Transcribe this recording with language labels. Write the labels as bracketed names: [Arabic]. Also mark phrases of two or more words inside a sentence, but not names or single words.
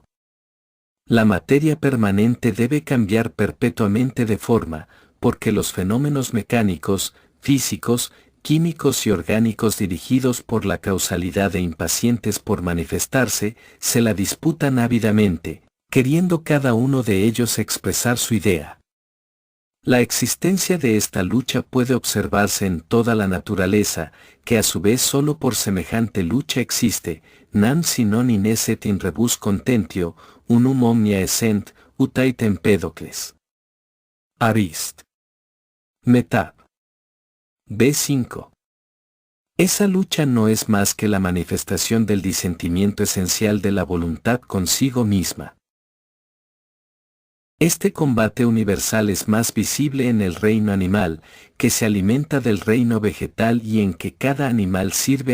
[Spanish] La materia permanente debe cambiar perpetuamente de forma, porque los fenómenos mecánicos, físicos, químicos y orgánicos dirigidos por la causalidad e impacientes por manifestarse, se la disputan ávidamente, queriendo cada uno de ellos expresar su idea. La existencia de esta lucha puede observarse en toda la naturaleza, que a su vez solo por semejante lucha existe, [Latin] nam si non in esset in rebus contentio, unum omnia essent, ut ait Empédocles. [Spanish] Arist. Metab. B5. Esa lucha no es más que la manifestación del disentimiento esencial de la voluntad consigo misma. Este combate universal es más visible en el reino animal, que se alimenta del reino vegetal y en que cada animal sirve